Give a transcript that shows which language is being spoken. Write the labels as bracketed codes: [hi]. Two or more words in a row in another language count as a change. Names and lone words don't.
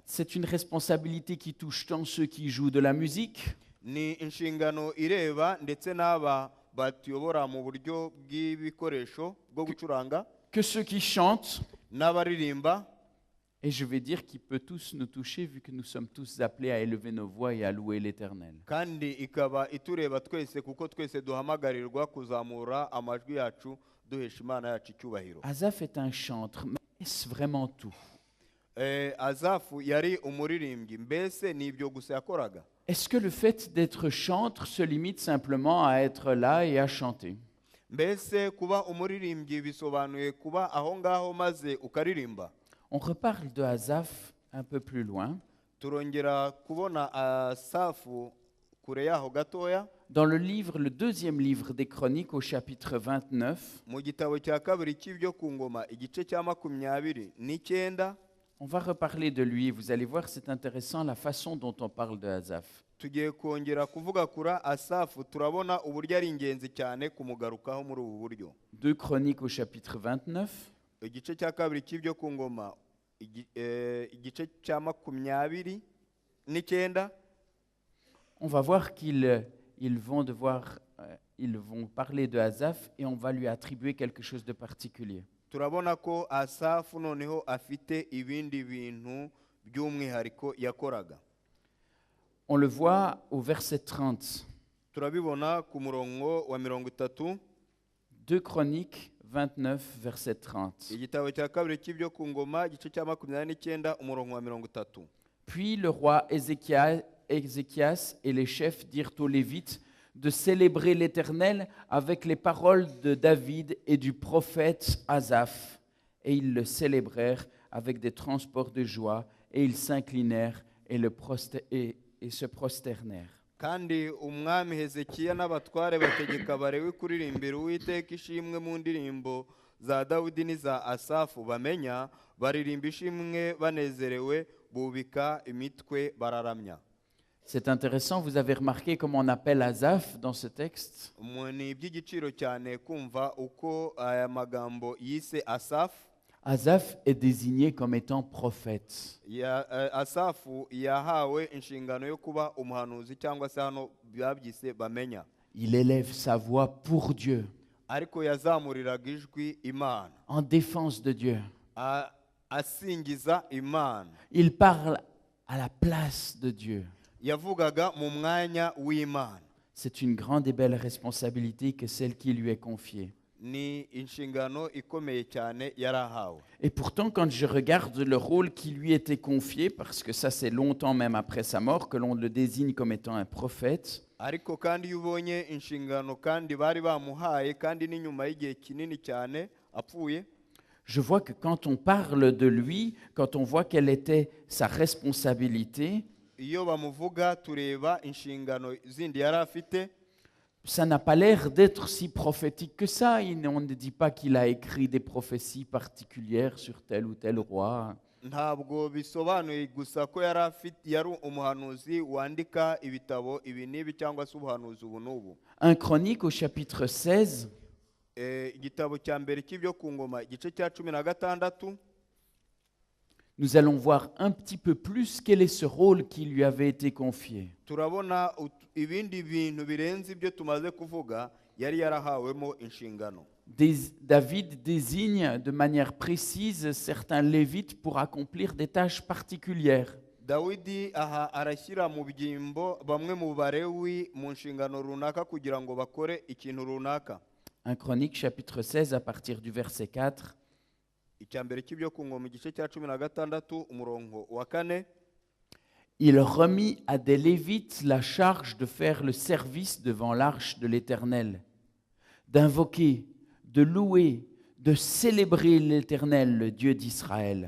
[fr] C'est une responsabilité qui touche tant ceux qui jouent de la musique [rw] Ni inshingano ireba ndetse n'aba batuyobora mu buryo bw'ibikoresho bwo gucuranga [fr] que ceux qui chantent, [rw] n'abaririmba, [fr] et je vais dire qui peut tous nous toucher vu que nous sommes tous appelés à élever nos voix et à louer l'Éternel. [rw] kandi ikaba itureba twese kuko twese duhamagarirwa kuzamura amajwi yacu duhesha imana yacu icyubahiro. [fr] Asaph est un chantre, mais est-ce vraiment tout? [rw] Azafu yari umuririmbyi, mbese ni ibyo gusa yakoraga? [fr] Est-ce que le fait d'être chantre se limite simplement à être là et à chanter? [rw] Mbese kuba umuririmbyi bisobanuye kuba aho ngaho maze ukaririmba? [fr] On reparle de Asaph un peu plus loin. [rw] Turongera kubona Asafu kure yaho gatoya [fr] Dans le deuxième livre des Chroniques au chapitre 29, [rw] mu gitabo cya kabiri cy'ibyo ku ngoma igice cya 29. [fr] on va reparler de lui. Vous allez voir, c'est intéressant la façon dont on parle de Asaph. [rw] Tugiye kongera kuvuga kura Asafu, turabona uburyo ari ingenzi cyane kumugarukaho muri ubu buryo. [fr] 2 Chroniques au chapitre 29. [rw] Igice cya kabiri cy'ibyo ku ngoma igice cya 29. [fr] On va voir qu'ils vont parler de Asaph et on va lui attribuer quelque chose de particulier. [rw] Turabona ko Asafu noneho afite ibindi bintu by'umwihariko yakoraga. [fr] On le voit au verset 30. [rw] Turabibona ku murongo wa 30. [fr] 2 Chroniques 29, verset 30. [rw] Igitabo cya kabiri cy'ibyo ku ngoma igice cya 29 umurongo wa 30. [fr] Puis le roi Ézéchias et les chefs dirent aux Lévites de célébrer l'Éternel avec les paroles de David et du prophète Asaph. Et ils le célébrèrent avec des transports de joie, et ils s'inclinèrent et se prosternèrent. [rw] Kandi umwami Hezekiya n'abatware bategeka Abalewi kuririmbira Uwiteka ishimwe mu ndirimbo za Dawidi n'iza Asafu bamenya, baririmba ishimwe banezerewe, bubika imitwe bararamya. [fr] C'est intéressant, vous avez remarqué comment on appelle Asaph dans ce texte? [rw] Ni iby'igiciro cyane kumva uko aya magambo yise Asafu. [fr] Asaph est désigné comme étant prophète. [rw] Asafu yahawe inshingano yo kuba umuhanuzi cyangwa se hano byabyise bamenya. [fr] Il élève sa voix pour Dieu, [rw] Ariko yazamuriraga ijwi Imana, [fr] en défense de Dieu. [rw] asingiza Imana. [fr] Il parle à la place de Dieu. [rw] Yavugaga mu mwanya w'Imana. [fr] C'est une grande et belle responsabilité que celle qui lui est confiée. [rw] Ni inshingano ikomeye cyane yarahawe. [fr] Et pourtant, quand je regarde le rôle qui lui était confié, parce que ça c'est longtemps même après sa mort que l'on le désigne comme étant un prophète, [rw] Ariko kandi iyo ubonye inshingano kandi bari bamuhaye kandi n'inyuma y'igihe kinini cyane apfuye, [fr] je vois que quand on parle de lui, quand on voit quelle était sa responsabilité, [rw] iyo bamuvuga tureba inshingano zindi yari afite, [fr] ça n'a pas l'air d'être si prophétique que ça. On ne dit pas qu'il a écrit des prophéties particulières sur tel ou tel roi. [rw] ntabwo bisobanuye gusa ko yari umuhanuzi wandika ibitabo ibi n'ibi cyangwa se ubuhanuzi ubu n'ubu. [fr] 1 Chronique au chapitre 16, [rw] Igitabo cya mbere cy'ibyo ku ngoma igice cya 16, [fr] nous allons voir un petit peu plus quel est ce rôle qui lui avait été confié. [rw] turabona ibindi bintu birenze ibyo tumaze kuvuga yari yarahawemo inshingano. [fr] David désigne de manière précise certains Lévites pour accomplir des tâches particulières. [rw] Dawidi aha arashyira mu byimbo bamwe mu Balewi mu nshingano runaka kugira ngo bakore ikintu runaka. [fr] 1 Chronique chapitre 16 à partir du verset 4. [rw] icyambere cy'ibyo ku ngoma igice cya 16 umurongo wa 4. [fr] Il remit à des Lévites la charge de faire le service devant l'arche de l'Éternel, d'invoquer, de louer, de célébrer l'Éternel, le Dieu d'Israël.